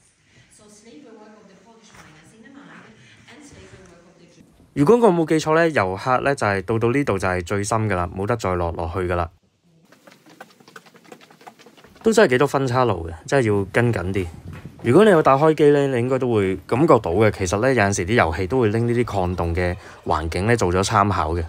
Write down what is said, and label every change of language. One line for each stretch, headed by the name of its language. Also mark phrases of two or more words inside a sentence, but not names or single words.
English: So slavery work of the Polish miners in the mine and slavery work of the Jews.
Cantonese: 如果我冇記錯呢，遊客呢就係到呢度就係最深㗎啦，冇得再落去㗎啦。都真係幾多分叉路嘅，真係要跟緊啲。如果你有打開機呢，你應該都會感覺到嘅。其實呢，有陣時啲遊戲都會拎呢啲礦洞嘅環境呢做咗參考嘅。